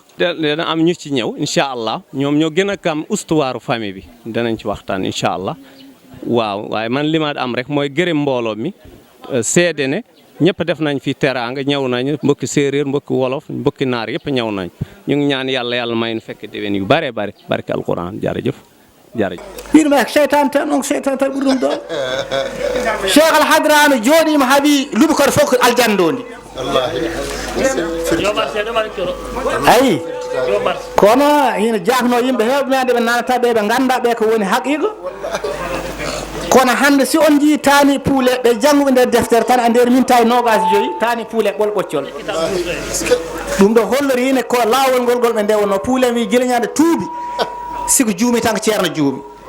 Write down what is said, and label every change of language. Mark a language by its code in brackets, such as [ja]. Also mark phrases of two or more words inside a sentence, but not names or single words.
[wo] dana am ñu ci ñëw [ar] إن شاء الله [wo] ñoom ñoo gën a kam [fr] histoire famille [wo] bi danañ ci waxtaan [ar] إن شاء الله [wo] waaw waaye man li ma am rek mooy gërëm mbooloo mi seede ne ñëpp def nañ fi teraanga ñëw nañ mbokki séeréer mbokki wolof mbokki naar yëpp ñëw nañ ñu ngi ñaan yàlla may nu fekk déwén yu bare bare barke alquran jërëjëf jërëjëf [ff] wiɗum ek cheytan tan on cheytan tan ɓuri ɗum ɗo cheikh alhadrami jooɗima haaɓi Louboukoré fof ko aljandondi ayi kono hina jakno yimɓe hewɓe men ɓe nanata ɓe ganda ɓe ko woni haqiqa kono hande si on jii tani puule ɓe jangguɓe nder deftere tan e nder mintaji 25 tani puule ɓol ɓoccol ɗum ɗo hollori hine ko lawol ngol ɓe ndewno puule wi guilañade tuubi siko juumi tan ko ceerno juumi